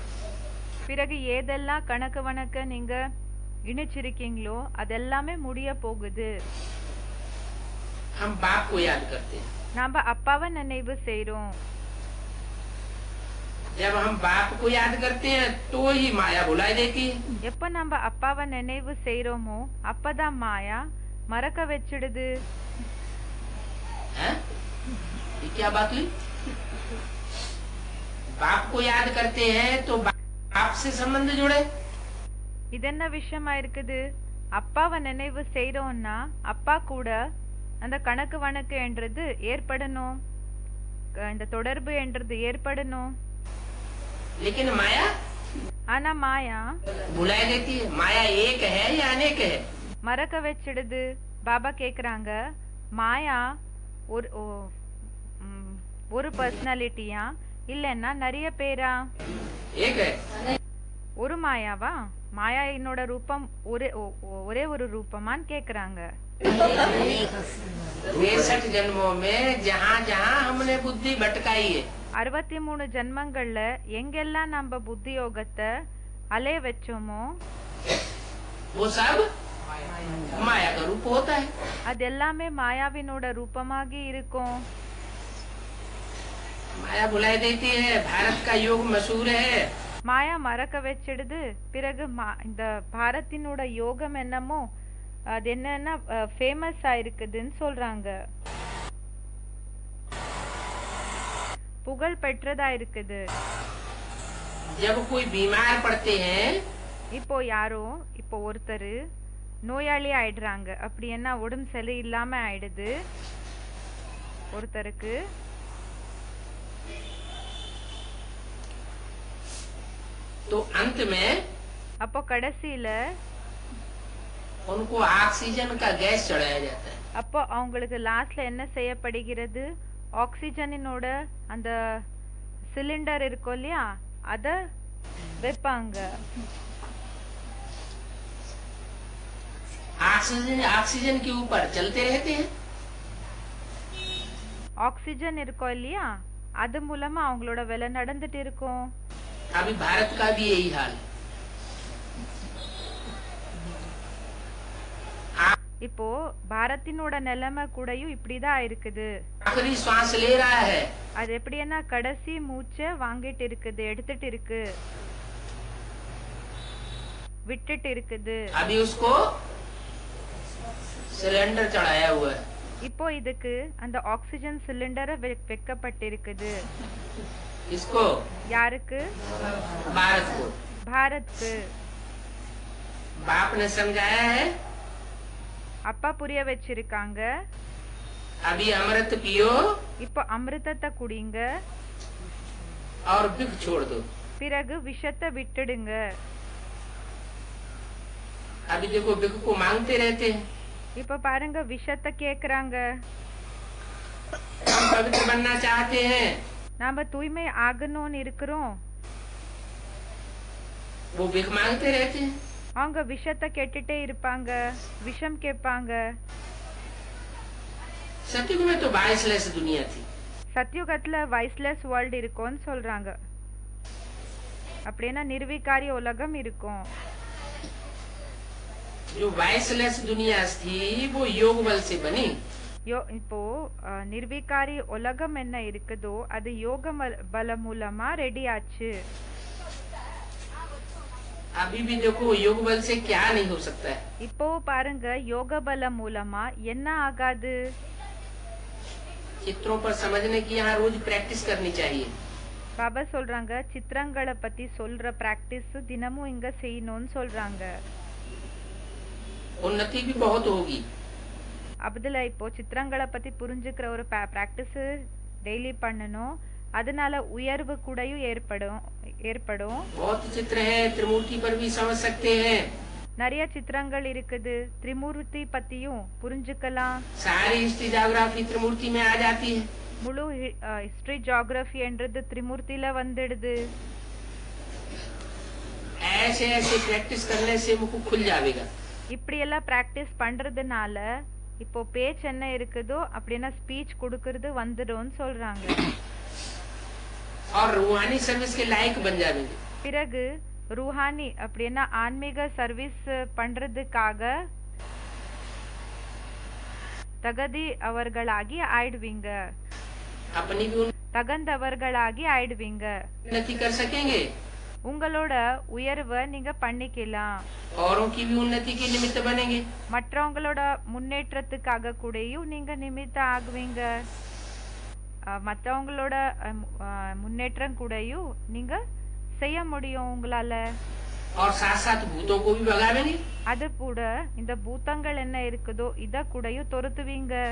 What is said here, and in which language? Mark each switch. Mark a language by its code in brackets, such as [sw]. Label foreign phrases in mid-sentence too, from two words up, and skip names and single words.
[ta] பிறகு ஏதெல்லாம் கணக்கு வழக்க நீங்க இணைச்சிருக்கீங்களோ அதெல்லாமே முடிய போகுது. [hi] हम बाप को याद करते हैं। [ta] நாம அப்பாவை நினைவு செய்றோம். [hi] जब हम बाप को याद करते हैं तो ही माया भुलाई देती है। [ta] எப்ப நம்ம அப்பாவை நினைவு செய்றோமோ அப்பதான் மாயா மறக்க வச்சிடுது. [hi] हैं? ये क्या बात हुई? बाप को याद करते हैं तो बाप से संबंध जुड़े। [ta] இது என்ன விஷயமா இருக்குது? அப்பாவை நினைவு செய்றோம்னா அப்பா கூட அந்த கணக்கு வழக்கு என்றது ஏற்படணும், இந்த தொடர்பு என்றது ஏற்படணும். [hi] लेकिन माया [ta] ஆனா மாயா [hi] भुलाई देती है। माया एक है या अनेक है? [ta] மறக்க வச்சிடுது. பாபா கேக்குறாங்க, மாயா ஒரு ஒரு பர்சனாலிட்டியா இல்லன்னா நிறைய பேரா? [hi] एक है। [ta] ஒரு மாயாவா? மாயா என்னோட ரூபம் ஒரே ஒரு ரூபமான்னு கேக்குறாங்க. [hi] 63 जन्मों में जहाँ जहाँ हमने बुद्धि भटकाई है [ta] 63 ஜென்மங்கள்ல எங்கெல்லாம் நம்ம புத்தி யோகத்தை அலைய வச்சோமோ [hi] वो सब माया का रूप होता है। [ta] அது எல்லாமே மாயாவினோட ரூபமாகி இருக்கும். [hi] माया भुलाई देती है। भारत का योग मशहूर है। [ta] மாயா மறக்க வச்சிடுது. பிறகு இந்த பாரத்தினோட யோகம் என்னமோ அது என்னன்னா ஃபேமஸ் ஆயிருக்குதுன்னு சொல்றாங்க, புகழ் பெற்றதா இருக்குது. [hi] जब कोई बीमार पड़ते हैं [ta] இப்போ ஒருத்தர் நோயாளி ஆயிடுறாங்க. அப்படி என்ன உடம்பு சரி இல்லாம ஆயிடுது ஒருத்தருக்கு. [hi] तो अंत में [ta] அப்போ கடைசியில [hi] उनको ऑक्सीजन का गैस चढ़ाया जाता है। [ta] அப்போ அவங்களுக்கு லாஸ்ட்ல என்ன செய்யப்படுகிறது? ஆக்சிஜனினோட அந்த சிலிண்டர் இருக்கும் இல்லையா, அத வைப்பாங்க. [hi] ऑक्सीजन के ऊपर चलते रहते हैं। [ta] ஆக்சிஜன் இருக்கும் இல்லையா, அது மூலமா அவங்களோட வேலை நடந்துட்டு இருக்கும். [hi] अभी भारत का भी यही हाल है। [ta] இப்போ பாரத்தினோட நிலைமை கூடயும் இப்படிதான் இருக்குது. [hi] आखिरी श्वास ले रहा है। [ta] அது எப்படின்னா கடைசி மூச்சை வாங்கிட்டு இருக்குது, எடுத்துட்டு இருக்கு, விட்டுட்டு இருக்குது. [hi] अभी उसको सिलेंडर चढ़ाया हुआ है। [ta] இப்போ இதுக்கு அந்த ஆக்சிஜன் சிலிண்டரை வைக்கப்பட்டிருக்குது. [hi] इसको [ta] யாருக்கு? [hi] भारत को। [ta] பாரத்க்கு. [hi] बाप ने समझाया है [ta] அப்பா புரிய வச்சிருக்காங்க, [hi] अभी अमृत पियो [ta] இப்போ அமிர்தத்தை குடிங்க, [hi] और विष छोड़ दो। [ta] பிறகு விஷத்தை விட்டுடுங்க. [hi] अभी देखो विष को मांगते रहते हैं। [ta] இப்ப பாருங்க விஷத்தை கேக்குறாங்க. [hi] हम पवित्र बनना चाहते हैं, [ta] நாம தூய்மை ஆகணும்னு இருக்கிறோம், [hi] वो विष मांगते रहते हैं। [ta] அவங்க விஷத்தை கேட்டுட்டே இருப்பாங்க, விஷம் கேட்பாங்க. [hi] सतयुग में तो वाइसलेस दुनिया थी। [ta] சத்யுகத்துல [en] viceless world [ta] இருக்கும்னு சொல்றாங்க. அப்படின்னா நிர்விகாரி உலகம் இருக்கும். [hi] जो वाइसलेस दुनिया थी वो योग बल से बनी। [ta] இப்போ நிர்விகாரி உலகம் என்ன இருக்குதோ அது யோக பல மூலமா ரெடி ஆச்சு. [hi] अभी भी देखो योग बल से क्या नहीं हो सकता है। [ta] இப்போ பாருங்க யோக பல மூலமா என்ன ஆகாது? [hi] चित्रों पर समझने की यहाँ रोज प्रैक्टिस करनी चाहिए। [ta] பாபா சொல்றாங்க சித்திரங்களை பத்தி சொல்ற பிராக்டிஸ் தினமும் இங்க செய்யணும்னு சொல்றாங்க. [hi] उन्नति भी बहुत होगी। [ta] அதுல இப்போ சித்திரங்களை பத்தி புரிஞ்சுக்கிற ஒரு [en] practice daily [ta] பண்ணணும். அதனால உயர்வு கூடயும் ஏற்படும். [hi] बहुत चित्र है, त्रिमूर्ति पर भी समझ सकते हैं। [ta] நிறைய சித்திரங்கள் இருக்குது, திரிமூர்த்தி பத்தியும் புரிஞ்சுக்கலாம். [hi] सारी [en] history geography [hi] त्रिमूर्ति में आ जाती है। [ta] முழு [en] history geography [ta] என்றது திரிமூர்த்தியில வந்துடுது. [hi] ऐसे ऐसे प्रैक्टिस करने से मुझको खुल जाएगा। [ta] இப்படி எல்லாம் பிராக்டிஸ் பண்றதுனால இப்போ பேச்சு என்ன இருக்குதோ அப்படின்னா ஸ்பீச் கொடுக்கறது வந்துடும்னு சொல்றாங்க. [hi] और रूहानी सर्विस के लायक बन जाएंगे। [ta] பிறகு ரூஹானி அப்படின்னா ஆன்மீக சர்வீஸ் பண்றதுக்காக தகுதி அவர்களாகி ஆயிடுவீங்க. [hi] अपनी भी [ta] தகுந்தவர்களாகி ஆயிடுவீங்க. [hi] उन्नति कर सकेंगे, [ta] உங்களோட உயர்வை நீங்க பண்ணிக்கலாம். [hi] औरों की भी उन्नति के निमित्त बनेंगे. [ta] மற்றவங்களோட முன்னேற்றத்துக்காக கூடயும் நீங்க நிமித்த ஆகுவீங்க. மற்றவங்களோட முன்னேற்றம் கூடயும் நீங்க செய்ய முடியும் உங்களால. [hi] और साथ साथ भूतों को भी भगावेंगे. [ta] அது கூட இந்த பூதங்கள் என்ன இருக்குதோ இத கூடயும் துரத்துவீங்க.